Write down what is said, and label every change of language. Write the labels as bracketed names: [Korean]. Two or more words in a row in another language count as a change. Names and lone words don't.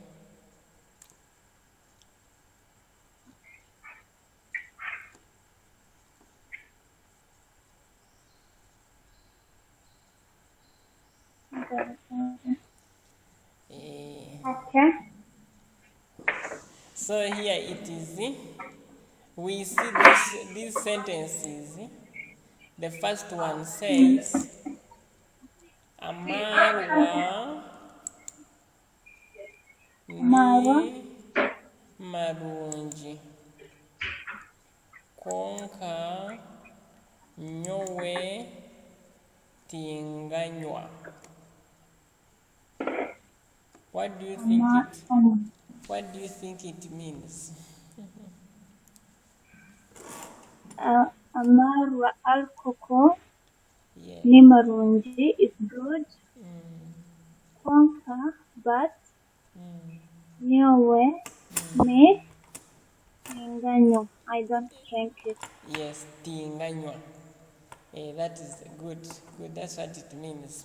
[English] Okay. So here it is. We see these sentences. The first one says, [Nyankole] Amarwa ni marungi konka nyowe tinganywa. [English] What do you think it means? [Nyankole] Amarwa alcohol ni marungi [English] is good. [Nyankole] Konka but nyowe me tinganywa. [English] I don't drink it. Yes, tinganywa. That is good. That's what it means.